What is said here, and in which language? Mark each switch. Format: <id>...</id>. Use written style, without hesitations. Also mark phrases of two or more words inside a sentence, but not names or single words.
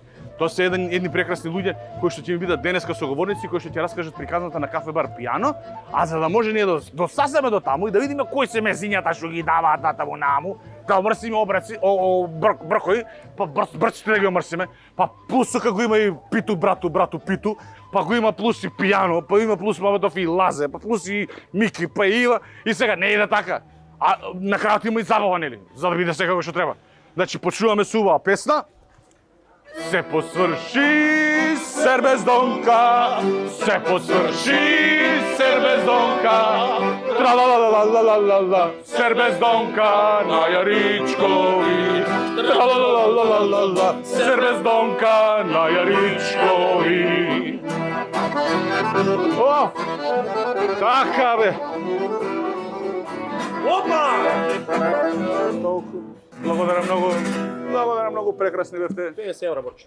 <mk>Тоа се едни прекрасни луѓе кои што ќе ми бидат денеска соговорници, кои што ќе раскажат приказната на кафе бар Пијано, а за да може ние да досасеме до таму и да видиме кои се мезињата што ги даваат натаму наму, да мрсиме обраци, бркои, па брците да ги омрсиме, па плюс сока го има и Питу, брату Питу, па го има плюс и Пијано, па има плюс Маватов и Лазе, па плюс и Мики, па и Ива, и сега не иде така. А на крајот има и забава, нели, за да биде се како што треба. Значи, почнуваме со убава песна. Се посврши, сер без донка, се посврши, сер без донка, тра-ла-ла-ла-ла-ла-ла-ла, сер без донка на Јаричкови, тра-ла-ла-ла-ла-ла-ла, сер без донка на Јаричкови. О, така бе. Опа! Благодарам многу, прекрасни бевте. 50 евра борчите.</mk>